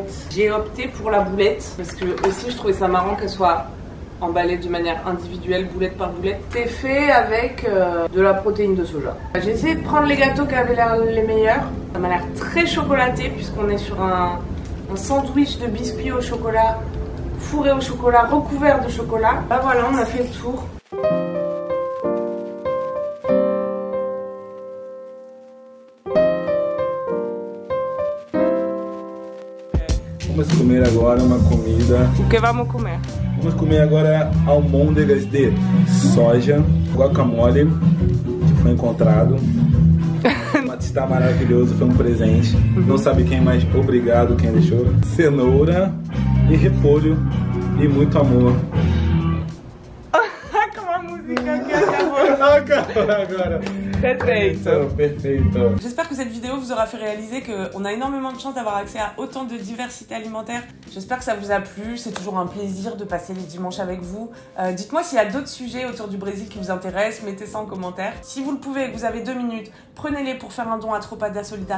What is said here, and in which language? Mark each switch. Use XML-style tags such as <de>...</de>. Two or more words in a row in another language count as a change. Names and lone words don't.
<fr>J'ai opté pour la boulette parce que aussi je trouvais ça marrant qu'elle soit emballée de manière individuelle, boulette par boulette. C'est fait avec de la protéine de soja. J'ai essayé de prendre les gâteaux qui avaient l'air les meilleurs. Ça m'a l'air très chocolaté puisqu'on est sur un sandwich de biscuits au chocolat, fourré au chocolat, recouvert de chocolat. Bah voilà, on a fait le tour.</fr> <pt>Vamos comer agora uma comida. O que vamos comer? Vamos comer agora almôndegas de soja, guacamole, que foi encontrado. Está maravilhoso, foi um presente. Não sabe quem, mas obrigado quem deixou. Cenoura e repolho e muito amor.</pt> <fr>Comme la musique qui acabou.</fr> <pt>Agora. Perfeito. Perfeito.</pt> <fr>J'espère que cette vidéo vous aura fait réaliser qu'on a énormément de chance d'avoir accès à autant de diversité alimentaire. J'espère que ça vous a plu. C'est toujours un plaisir de passer les dimanches avec vous. Dites-moi s'il y a d'autres sujets autour du Brésil qui vous intéressent. Mettez ça en commentaire. Si vous le pouvez et que vous avez 2 minutes, prenez-les pour faire un don à Tropa da Solidaridade.</fr>